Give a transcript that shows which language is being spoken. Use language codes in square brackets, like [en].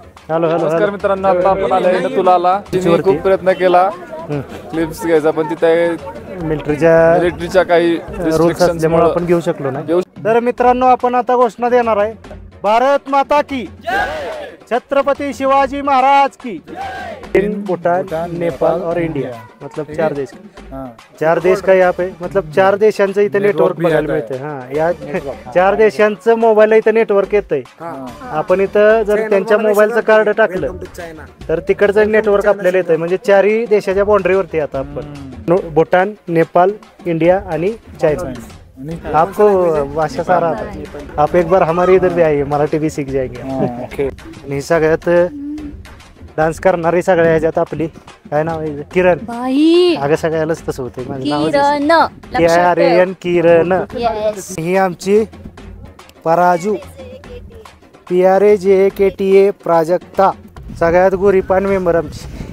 [en] hello hello [mr] नमस्कार [en] Hello. [mr] मित्रांनो, आता आपण आलोय नथुलाला. तिने खूप प्रयत्न केला क्लिप्स घ्यायचा, पण तिथे मिलिटरीच्या काही रूल्स [en] restrictions [mr] असल्यामुळे मुळे आपण घेऊ शकलो नाही. तर मित्रांनो आपण आता घोषणा देणार आहे. [hi] भारत माता की, छत्रपति शिवाजी महाराज की. चीन, भूटान, नेपाल और इंडिया, मतलब 4 देश. 4 देश का यहाँ पे मतलब [mr] 4 देशांचं इथे नेटवर्क बघायला मिळतंय. हा, या 4 देशांचं मोबाईल इथं नेटवर्क येतंय. आपण इथं जर त्यांच्या मोबाईलचं कार्ड टाकलं तर तिकडचं नेटवर्क आपल्याला येतंय. म्हणजे 4ही देशाच्या बाउंड्रीवरती आता आपण भूटान, नेपाल, इंडिया आणि चायना. [hi] आपको भाषा सारा आता. आप एक बार हमारे इधर भी आइए, मराठी भी सीख जाएंगे. [mr] आणि सगळ्यात डान्स करणारी सगळ्या ह्याच्यात आपली काय नाव आहे, किरण. बाई अगं सगळ्यालाच तसं होते. माझं नाव किरण KRAN, किरण. [en] yes [mr] ही आमची पराजू, PRAJKTA प्राजक्ता, सगळ्यात गोरीपान मेंबर आमची.